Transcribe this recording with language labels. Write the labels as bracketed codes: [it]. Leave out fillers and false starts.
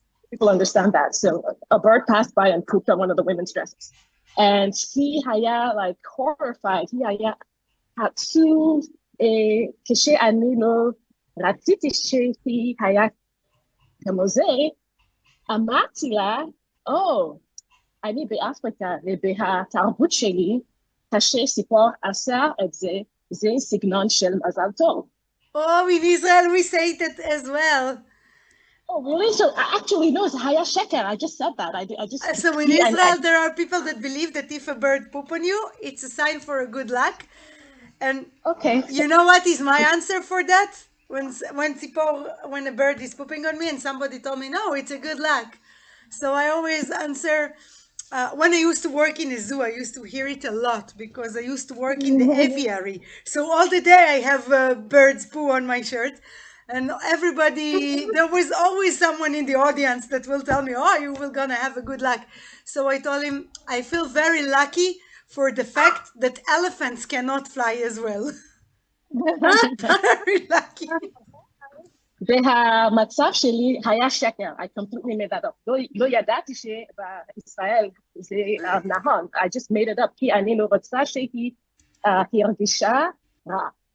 [en] People understand that. So a bird passed by and pooped on one of the women's dresses. And he [he] היה [en] like horrified. he [he] היה עצוב, כשאני לא רציתי שהיא היה כמו זה, אמרתי לה, אני באפריקה ובתרבות שלי, כאשר ציפור עשה את זה, זה סגנון של מזל טוב. [en] Oh, in Israel we say that as well. Oh, really? So actually, no, it's [he] Haya Sheker. [en] I just said that. So in Israel, there are people that believe that if a bird poop on you, it's a sign for a good luck. And you know what is my answer for that? When a bird is pooping on me and somebody told me, no, it's a good luck. So I always answer, when I used to work in a zoo, I used to hear it a lot because I used to work in the aviary. So all the day I have birds poo on my shirt. And there was always someone in the audience that will tell me, you will gonna have a good luck. So I told him, I feel very lucky for the fact that elephants cannot fly as well. Very lucky. [he] והמצב שלי היה שקר. [en] I completely made that up. [he] לא ידעתי שבישראל זה נכון. [en] I just made it up. [he] כי אני לא רוצה שהיא הרגישה רע.